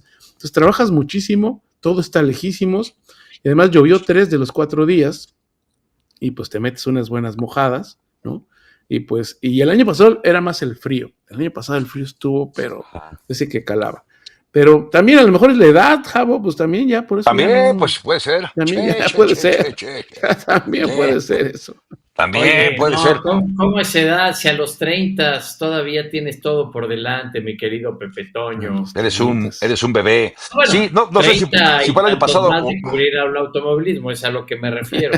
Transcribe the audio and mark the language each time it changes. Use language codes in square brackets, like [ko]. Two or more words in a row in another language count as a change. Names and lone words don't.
[es] Entonces trabajas muchísimo, todo está lejísimos, y además llovió 3 de los 4 días, y pues te metes unas buenas mojadas, ¿no? Y el año pasado era más el frío. El año pasado el frío estuvo, pero ese que calaba. Pero también a lo mejor es la edad, Javo, pues también ya, por eso ya También, no, pues puede ser. también ya Che, che, puede che, che, ser, che, che. también Sí, puede ser eso. también Oye, puede no, ser. ¿cómo esa edad? Si a los 30 todavía tienes todo por delante, mi querido Pepe A Toño. los treintas. Eres un bebé. Sí, Bueno, no sé si, 30 si y fue el año tantos pasado más o. de cubrir al automovilismo, es a lo que me refiero.